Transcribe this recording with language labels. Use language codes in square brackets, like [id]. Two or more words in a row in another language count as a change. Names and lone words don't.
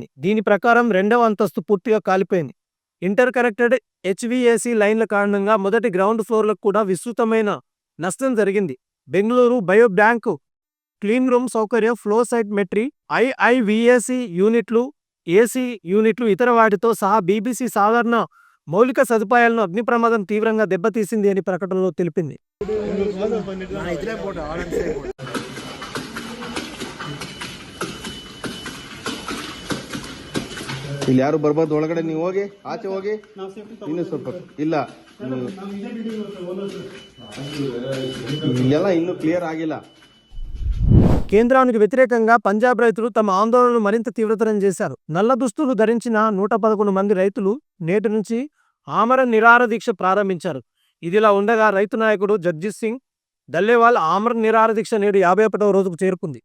[te] దీని ప్రకారం 2వ అంతస్తు పూర్తిగా కాలిపోయింది. [en] inter connected [te] హెచ్విఏసీ లైన్ల కారణంగా మొదటి గ్రౌండ్ ఫ్లోర్లకు కూడా విస్తృతమైన నష్టం జరిగింది. బెంగళూరు బయో బ్యాంకు [en] clean room [te] సౌకర్యం, [en] flow cytometry, [te] ఐఐవిఏసీ యూనిట్లు, ఏసీ యూనిట్లు, ఇతర వాటితో సహా బీబీసీ సాధారణ మౌలిక సదుపాయాలను అగ్ని ప్రమాదం తీవ్రంగా దెబ్బతీసింది అని ప్రకటనలో తెలిపింది. [kn] ಇಲ್ಲಿ ಯಾರು ಬರ್ಬಾರ್ದು, ಒಳಗಡೆ ನೀವು ಹೋಗಿ, ಆಚೆ ಹೋಗಿ. ಇನ್ನು ಸ್ವಲ್ಪ ಇಲ್ಲ, ಇಲ್ಲೆಲ್ಲ ಇನ್ನೂ ಕ್ಲಿಯರ್ ಆಗಿಲ್ಲ. [te] కేంద్రానికి వ్యతిరేకంగా పంజాబ్ రైతులు తమ ఆందోళనను మరింత తీవ్రతరం చేశారు. నల్ల దుస్తులు ధరించిన 111 మంది రైతులు నేటి నుంచి ఆమరణ నిరాహార దీక్ష ప్రారంభించారు. ఇదిలా ఉండగా రైతు నాయకుడు జగ్జిత్ సింగ్ దల్లేవాల్ ఆమరణ నిరాహార దీక్ష నేడు 51వ రోజుకు చేరుకుంది.